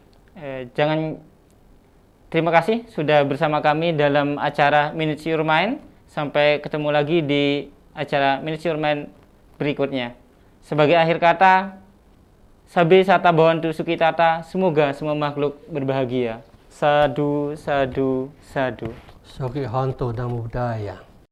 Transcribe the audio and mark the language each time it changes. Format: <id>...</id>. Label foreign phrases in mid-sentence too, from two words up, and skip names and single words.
<id>Terima kasih sudah bersama kami dalam acara Minutes Your Mind. Sampai ketemu lagi di acara Minutes Your Mind berikutnya. Sebagai akhir kata,</id> <pi>Sabe Sata Bhavantu Sukhitata,</pi> <id>semoga semua makhluk berbahagia.</id> <pi>Sadu, sadu, sadu. Sukhihanto Namo Buddhaya.</pi>